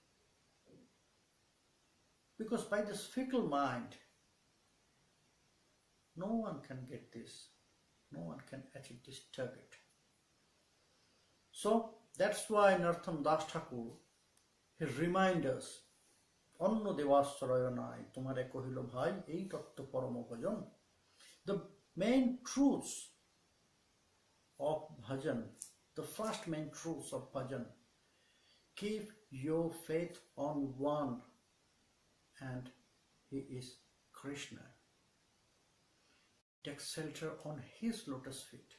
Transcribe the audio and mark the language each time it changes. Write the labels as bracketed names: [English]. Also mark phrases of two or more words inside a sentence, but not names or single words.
[English] Because by this fickle mind, no one can get this, no one can achieve this target. So that's why Narottam Das Thakur, he reminds us, [Bangla] অন্য দেবাশ্রয় নাই, তোমারে কহিলো ভাই, এই তত্ত্ব পরম ভজন. [English] The main truths of bhajan, the first main truths of bhajan, keep your faith on one, and he is Krishna. Take shelter on his lotus feet.